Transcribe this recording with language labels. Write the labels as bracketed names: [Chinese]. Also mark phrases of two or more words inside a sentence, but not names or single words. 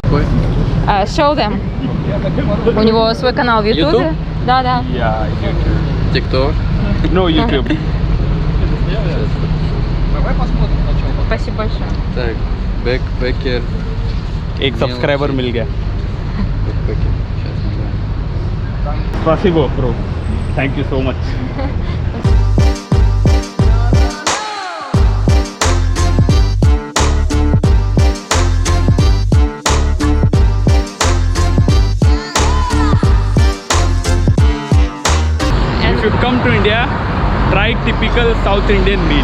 [Russian] Какой? [English] Show them. [Russian] У него свой канал в YouTube. YouTube? Да, да. [English] Yeah, YouTube. TikTok. No, YouTube. [Russian] Спасибо большое. Так, Backpacker. [Hindi] एक सब्सक्राइबर मिल गया. [Russian] Backpacker. Сейчас. Spasibo, [English] bro. Thank you so much. If you come to India, try typical South Indian meal.